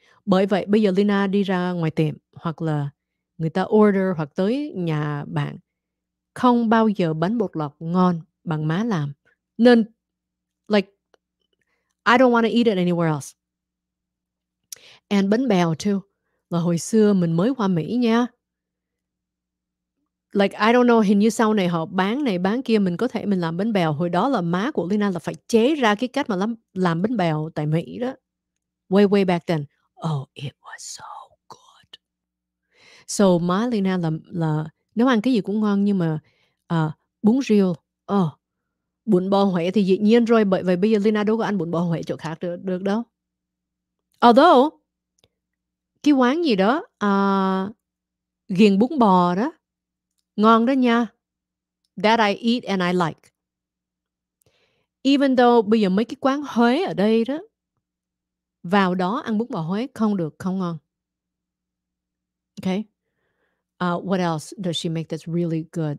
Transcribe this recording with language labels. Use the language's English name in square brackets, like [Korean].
[Vietnamese] Bởi vậy bây giờ Lina đi ra ngoài tiệm hoặc là người ta order hoặc tới nhà bạn, không bao giờ bánh bột lọc ngon bằng má làm. [English] Nên, like, I don't wanna eat it anywhere else. [Vietnamese] And bánh bèo too, là hồi xưa mình mới qua Mỹ nha. [English] Like, I don't know, [Vietnamese] hình như sau này họ bán này bán kia, mình có thể mình làm bánh bèo. Hồi đó là má của Lina là phải chế ra cái cách mà làm bánh bèo tại Mỹ đó. [English] Way, way back then. Oh, it was so good. [Vietnamese] So má Lina là nấu ăn cái gì cũng ngon nhưng mà, bún riêu, bún bò Huế thì dĩ nhiên rồi, bởi vậy bây giờ Lina đâu có ăn bún bò Huế chỗ khác được được đâu. Although, cái quán gì đó, ghiền bún bò đó, ngon đó nha. [English] That I eat and I like. Even though [Vietnamese] bây giờ mấy cái quán Huế ở đây đó, vào đó ăn bún bò Huế không được, không ngon. [English] Okay? What else does she make that's really good?